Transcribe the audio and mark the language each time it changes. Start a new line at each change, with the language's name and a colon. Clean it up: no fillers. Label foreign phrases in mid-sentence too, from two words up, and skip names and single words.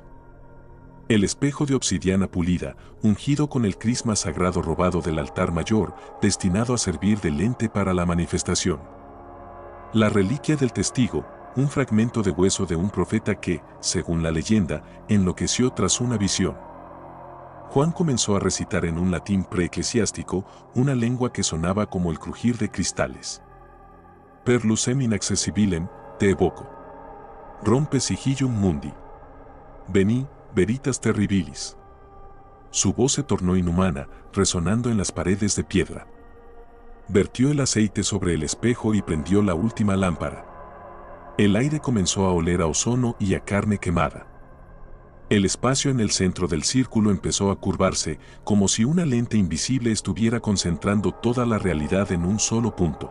Spanish: El espejo de obsidiana pulida, ungido con el crisma sagrado robado del altar mayor, destinado a servir de lente para la manifestación. La reliquia del testigo, un fragmento de hueso de un profeta que, según la leyenda, enloqueció tras una visión. Juan comenzó a recitar en un latín preeclesiástico, una lengua que sonaba como el crujir de cristales.
Latin: Per lucem inaccessibilem, te evoco. Rompe sigillum mundi. Veni, veritas terribilis.
Spanish: su voz se tornó inhumana, resonando en las paredes de piedra. Vertió el aceite sobre el espejo y prendió la última lámpara. El aire comenzó a oler a ozono y a carne quemada. El espacio en el centro del círculo empezó a curvarse, como si una lente invisible estuviera concentrando toda la realidad en un solo punto.